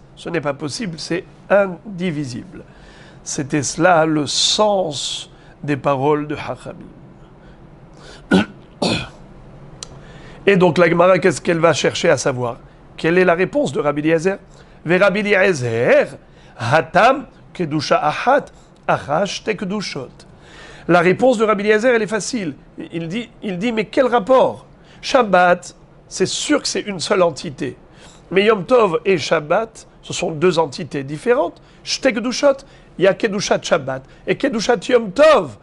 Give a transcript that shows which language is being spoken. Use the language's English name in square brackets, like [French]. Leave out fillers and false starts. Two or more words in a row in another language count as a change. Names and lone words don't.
[French] Ce n'est pas possible, c'est indivisible. C'était cela le sens des paroles de Chachamim. Et donc la Gemara, qu'est-ce qu'elle va chercher à savoir? Quelle est la réponse de Rabbi Eliezer? [Hebrew] ור' אליעזר, התם קדושה אחת, הכא שתי קדושות. [French] La réponse de Rabbi Eliezer, elle est facile. Il dit, mais quel rapport? Shabbat, c'est sûr que c'est une seule entité. Mais Yom Tov et Shabbat, ce sont 2 entités différentes. [Hebrew] שתי קדושות, [French] il y a [Hebrew] קדושת שבת [French] et [Hebrew] קדושת יום טוב.